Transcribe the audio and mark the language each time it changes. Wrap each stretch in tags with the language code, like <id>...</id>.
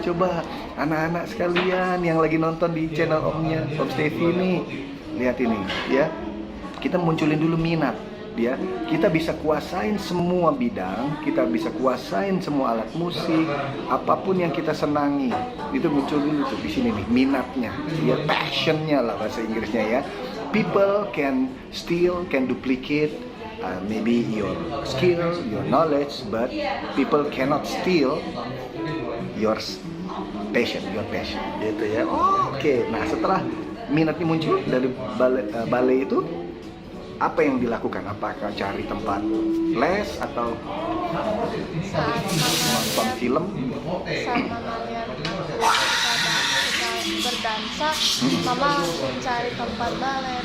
<id>Coba anak-anak sekalian yang lagi nonton di channel Omnya, Om Stevi nih. Lihat ini, ya. Kita munculin dulu minat, ya. Kita bisa kuasain semua bidang, kita bisa kuasain semua alat musik, apapun yang kita senangi. Itu muncul dulu tuh di sini nih, minatnya, ya, passionnya lah bahasa Inggrisnya ya.</id> <en>People can steal, can duplicate maybe your skill, your knowledge, but people cannot steal your passion,</en> <id>gitu ya. Oke, nah setelah minatnya muncul dari ballet itu, apa yang dilakukan? Apakah cari tempat les atau Saat nonton mama film? saat mama lihat kita berdansa, mama langsung cari tempat balet.</id>